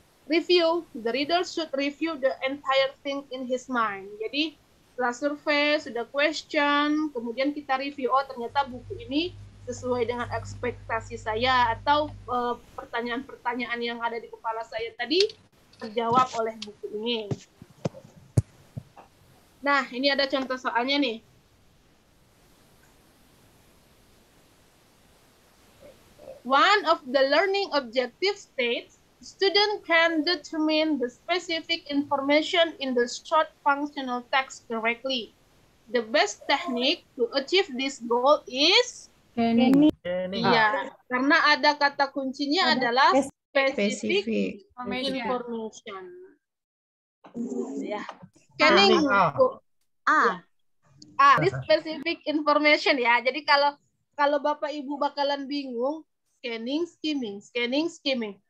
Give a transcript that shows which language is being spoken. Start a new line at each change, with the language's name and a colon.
English: Review, the reader should review the entire thing in his mind.
Indonesian: Jadi setelah survei, sudah question, kemudian kita review, oh ternyata buku ini sesuai dengan ekspektasi saya, atau pertanyaan-pertanyaan yang ada di kepala saya tadi terjawab oleh buku ini. Nah, ini ada contoh soalnya nih.
English: One of the learning objectives states, student can determine the specific information in the short functional text correctly. The best technique to achieve this goal is Scanning.
Indonesian: ya, karena ada kata kuncinya adalah specific information. Ya. Scanning.
English: This specific information,
Indonesian: ya. Jadi kalau Bapak Ibu bakalan bingung, scanning, skimming.